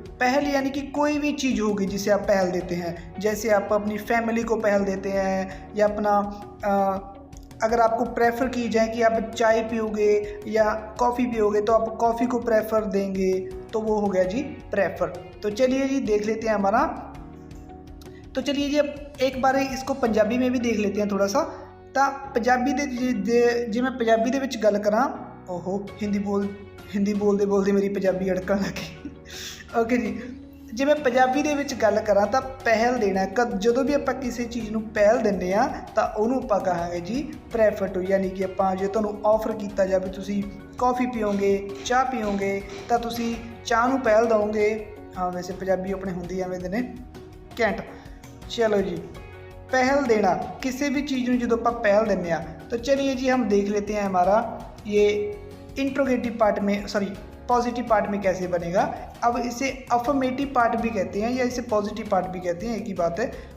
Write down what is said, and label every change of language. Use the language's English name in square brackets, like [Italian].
[Hindi] पहल यानी कि कोई भी चीज़ होगी जिसे आप पहल देते हैं। जैसे आप अपनी फैमिली को पहल देते हैं, या अपना अगर आपको प्रेफर की जाए कि आप चाय पियोगे या कॉफ़ी पियोगे तो आप कॉफ़ी को प्रेफर देंगे, तो वो हो गया जी प्रेफर। तो चलिए जी, देख लेते हैं हमारा। तो चलिए जी, अब एक बार इसको पंजाबी में भी देख लेते हैं थोड़ा सा। [Punjabi] ਤਾਂ ਪੰਜਾਬੀ ਦੇ ਜੇ ਮੈਂ ਪੰਜਾਬੀ ਦੇ ਵਿੱਚ ਗੱਲ ਕਰਾਂ, ਹਿੰਦੀ ਬੋਲਦੇ ਮੇਰੀ ਪੰਜਾਬੀ ਅੜਕਣ ਲੱਗੀ। ਓਕੇ ਜੀ, ਜੇ ਮੈਂ ਪੰਜਾਬੀ ਦੇ ਵਿੱਚ ਗੱਲ ਕਰਾਂ ਤਾਂ ਪਹਿਲ ਦੇਣਾ, ਜਦੋਂ ਵੀ ਆਪਾਂ ਕਿਸੇ ਚੀਜ਼ ਨੂੰ ਪਹਿਲ ਦਿੰਦੇ ਆ ਤਾਂ ਉਹਨੂੰ ਆਪਾਂ ਕਹਾਂਗੇ ਜੀ ਪ੍ਰੈਫਰ ਟੂ। ਯਾਨੀ ਕਿ ਆਪਾਂ ਜੇ ਤੁਹਾਨੂੰ ਆਫਰ ਕੀਤਾ ਜਾਵੇ ਤੁਸੀਂ ਕੌਫੀ ਪੀਓਗੇ, ਚਾਹ ਪੀਓਗੇ, ਤਾਂ ਤੁਸੀਂ ਚਾਹ ਨੂੰ ਪਹਿਲ ਦਿਓਗੇ। ਹਾਂ, ਵੈਸੇ ਪੰਜਾਬੀ ਆਪਣੇ ਹੁੰਦੀ ਐਵੇਂ ਦੇ ਨੇ ਘੈਂਟ। [Hindi] ਚਲੋ जी, पहल देना किसी भी चीज़ में जो आप पहल देने। तो चलिए जी, हम देख लेते हैं हमारा ये इंट्रोगेटिव पार्ट में, सॉरी पॉजिटिव पार्ट में कैसे बनेगा। अब इसे अफर्मेटिव पार्ट भी कहते हैं या इसे पॉजिटिव पार्ट भी कहते हैं, एक ही बात है।